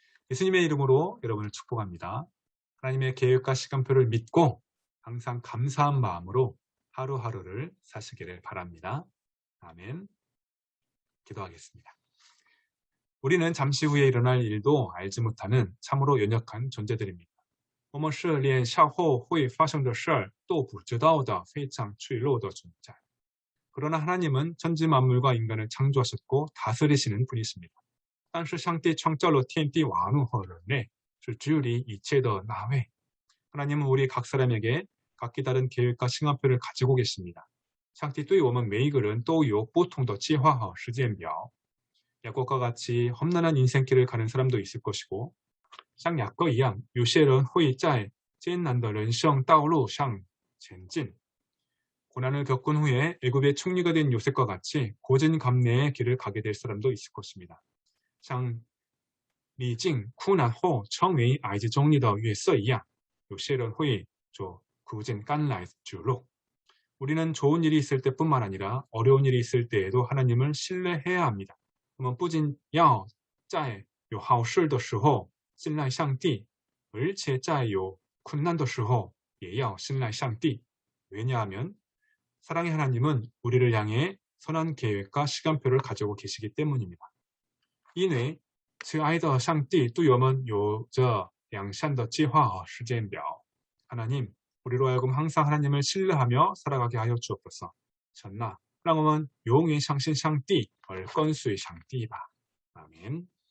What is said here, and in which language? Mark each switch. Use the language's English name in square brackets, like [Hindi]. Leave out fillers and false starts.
[Korean] 예수님의 이름으로 여러분을 축복합니다. 하나님의 계획과 시간표를 믿고 항상 감사한 마음으로 하루하루를 사시기를 바랍니다. 아멘. 기도하겠습니다. 우리는 잠시 후에 일어날 일도 알지 못하는 참으로 연약한 존재들입니다. [Chinese] 我们是连稍后会发生的事儿都不知道的非常脆弱的存在. [Korean] 그러나 하나님은 천지 만물과 인간을 창조하셨고 다스리시는 분이십니다. [Chinese] 但是上帝创造了天地万物和人类，是治理一切的那位. [Korean] 하나님은 우리 각 사람에게 각기 다른 계획과 시간표를 가지고 계십니다. [Chinese] 上帝对我们每一个人都有不同的计划和时间表. [Korean] 야곱과 같이 험난한 인생길을 가는 사람도 있을 것이고 [Chinese] 像雅各一样，有些人会在艰难的人生道路上前进. [Korean] 고난을 겪은 후에 애굽의 총리가 된 요셉과 같이 고진감래의 길을 가게 될 사람도 있을 것입니다. [Chinese] 像历经苦难后成为埃及总理的约瑟一样，有些人会走苦尽甘来之路. [Korean] 우리는 좋은 일이 있을 때뿐만 아니라 어려운 일이 있을 때에도 하나님을 신뢰해야 합니다. [Chinese] 我们不仅要在有好事的时候信赖上帝，而且在有困难的时候也要信赖上帝. [Korean] 왜냐하면 사랑의 하나님은 우리를 향해 선한 계획과 시간표를 가지고 계시기 때문입니다. [Chinese] 因为慈爱的上帝对我们有着良善的计划和时间表. [Korean] 하나님, 우리로 하여금 항상 하나님을 신뢰하며 살아가게 하여 주옵소서. [Chinese] 神啊，让我们永远相信上帝而跟随上帝吧. 아멘.